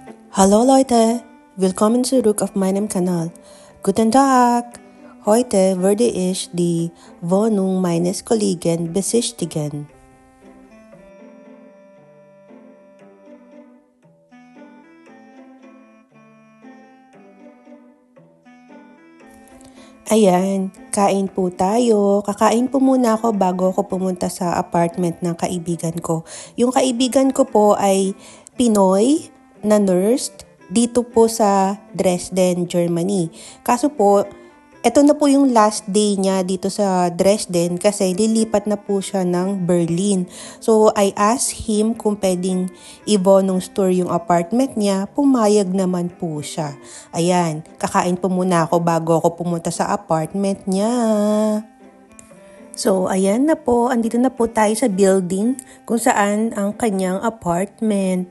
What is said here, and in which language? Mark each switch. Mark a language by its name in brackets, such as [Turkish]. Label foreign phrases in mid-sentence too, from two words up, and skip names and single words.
[German] Hallo Leute, willkommen zurück auf meinem Kanal. Guten Tag! Heute werde ich die Wohnung meines Kollegen besichtigen. [Filipino] Ayan, kain po tayo. Kakain po muna ako bago ako pumunta sa apartment ng kaibigan ko. Yung kaibigan ko po ay Pinoy na nurse dito po sa Dresden, Germany. Kaso po, eto na po yung [English] last day [Filipino] niya dito sa Dresden kasi lilipat na po siya ng Berlin. [English] So, I asked him [Filipino] kung pwedeng i-bonus tour yung apartment niya. Pumayag naman po siya. Ayan, kakain po muna ako bago ako pumunta sa apartment niya. So, ayan na po. Andito na po tayo sa building kung saan ang kanyang apartment.